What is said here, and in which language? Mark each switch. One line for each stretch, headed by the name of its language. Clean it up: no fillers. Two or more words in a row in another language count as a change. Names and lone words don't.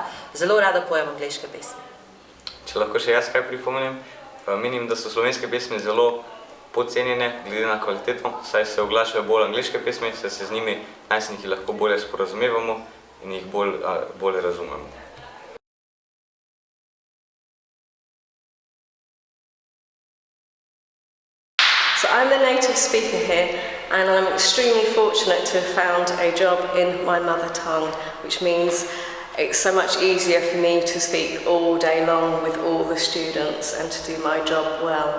Slovenian: Zelo rada pojem angleške pesmi. Če lahko še jaz kaj pripomnim, menim, da so slovenske pesmi zelo podcenjene glede na kvaliteto, saj se oglašajo bolj angleške pesmi, saj se z njimi najstniki lahko bolje sporazumevamo in jih bolje razumemo.
English: So I'm the native speaker here, and I'm extremely fortunate to have found a job in my mother tongue, which means it's so much easier for me to speak all day long with all the students and to do my job well.